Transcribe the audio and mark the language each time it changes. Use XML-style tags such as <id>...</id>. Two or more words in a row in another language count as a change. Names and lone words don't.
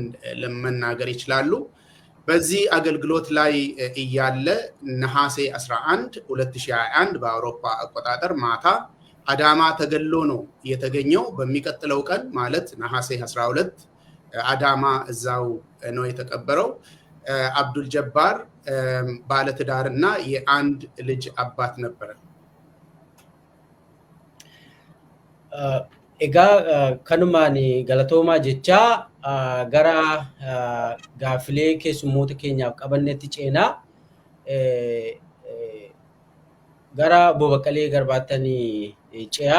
<am>ለመናገር ይችላሉ። በዚህ አገልግሎት ላይ እያለ ነሐሴ 11 2021 በአውሮፓ አቆጣጠር ማታ አዳማ ተገሎ ነው የተገኘው። በሚቀጥለው ቀን ማለት ነሐሴ 12 አዳማ እዛው ነው የተቀበረው። አብዱል ጀባር ባለትዳርና የአንድ ልጅ አባት ነበረ።</am> <om>Egaa kanumaan galatoomaa jecha gara gaaffilee keessummoota keenyaaf qabannetti ceenaa gara Obbo Baqqalee Garbaatti ce'aa.</om>